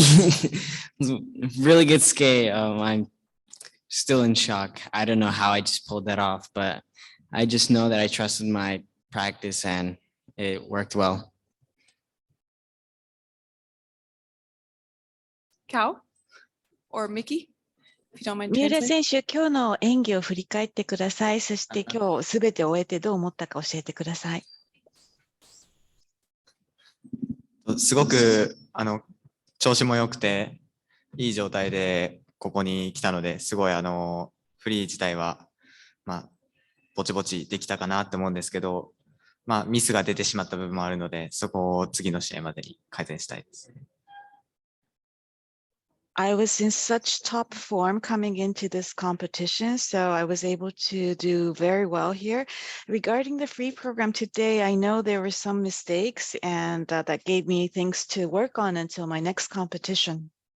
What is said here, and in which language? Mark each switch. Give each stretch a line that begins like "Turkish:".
English: It was a really good skate. I'm still in shock. I don't know how I just pulled that off, but I just know that I trusted my practice and it worked well. Kao or Mickey, if you don't mind
Japanese: 三浦
English: translating.
Japanese: 選手、今日の演技を振り返ってください。そして今日すべて終えてどう思ったか教えてください。すごく調子も良くていい状態でここに来たので、すごいフリー自体はぼちぼちできたかなって思うんですけど、ミスが出てしまった部分もあるので、そこを次の試合までに改善したいです。
English: I was in such top form coming into this competition, so I was able to do very well here. Regarding the free program today, I know there were some mistakes and that gave me things to work on until my next competition.